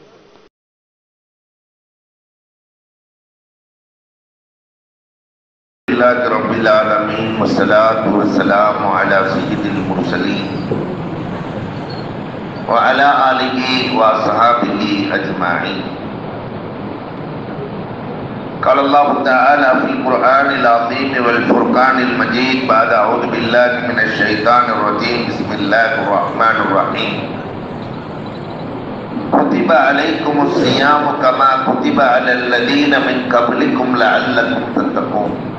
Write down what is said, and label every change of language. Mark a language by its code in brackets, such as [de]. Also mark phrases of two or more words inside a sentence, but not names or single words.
[ar] رب العالمين والصلاة والسلام على سيد المرسلين وعلى آله وصحبه أجمعين. قال الله تعالى في القرآن العظيم والفرقان المجيد بعد أعوذ بالله من الشيطان الرجيم بسم الله الرحمن الرحيم كتب عليكم الصيام كما كتب على الذين من قبلكم لعلكم تتقون.